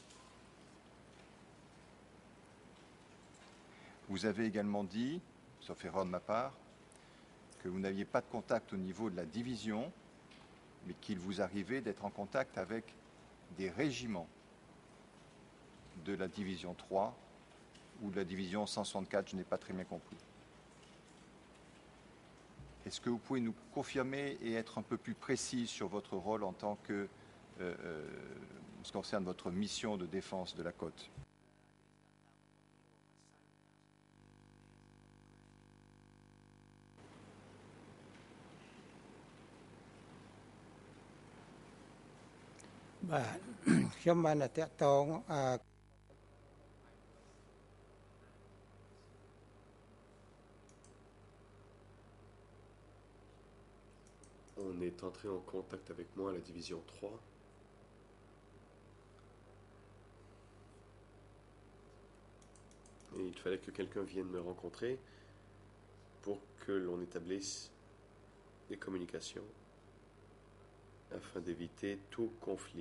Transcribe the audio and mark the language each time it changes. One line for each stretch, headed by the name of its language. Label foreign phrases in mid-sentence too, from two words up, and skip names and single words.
French: Vous avez également dit, sauf erreur de ma part, que vous n'aviez pas de contact au niveau de la division, mais qu'il vous arrivait d'être en contact avec des régiments de la division 3 ou de la division 164, je n'ai pas très bien compris. Est-ce que vous pouvez nous confirmer et être un peu plus précis sur votre rôle en tant que, en ce qui concerne votre mission de défense de la côte?
Khmer: បាទ ខ្ញុំបានតែតាក់ទង
French: On est entré en contact avec moi à la division 3. Et il fallait que quelqu'un vienne me rencontrer pour que l'on établisse des communications afin d'éviter tout conflit.